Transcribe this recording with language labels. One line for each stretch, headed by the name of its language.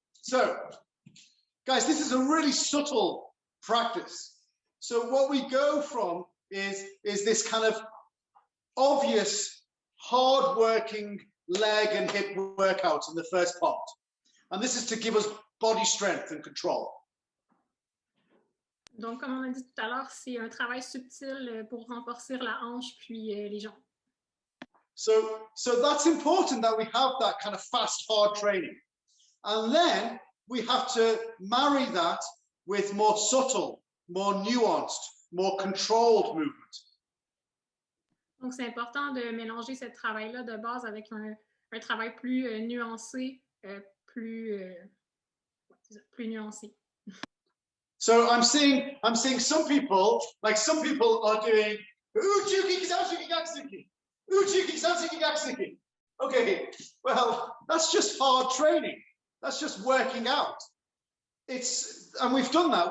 English: So, guys, this is a really subtle practice. So what we go from is this kind of obvious, hard-working leg and hip workout in the first part. And this is to give us body strength and control.
French: Donc, comme on a dit tout à l'heure, c'est un travail subtil pour renforcer la hanche puis les jambes.
English: So that's important that we have that kind of fast, hard training. And then we have to marry that with more subtle, more nuanced, more controlled movement.
French: Donc, c'est important de mélanger ce travail-là de base avec un travail plus nuancé, plus nuancé.
English: So I'm seeing some people are doing Uchuki Kakazuki Kakazuki. Uchuki Kakazuki Kakazuki. Okay, well, that's just hard training. That's just working out. And we've done that.